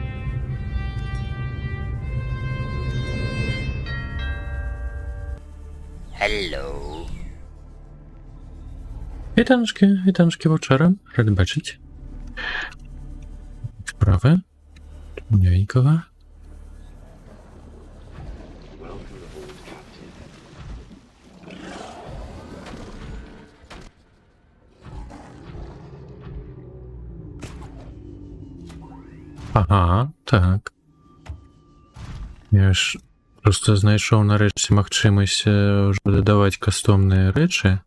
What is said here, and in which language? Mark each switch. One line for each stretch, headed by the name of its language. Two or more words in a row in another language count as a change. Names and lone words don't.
Belarusian: Hello. Вітаночкі ваўчара, рады бачыць. Справы? Новенькага.
English: Welcome aboard, Captain.
Belarusian: Ага, так. Я ж просто знайшоў нарэшце магчымасць ўжо дадаваць кастомныя рэчы.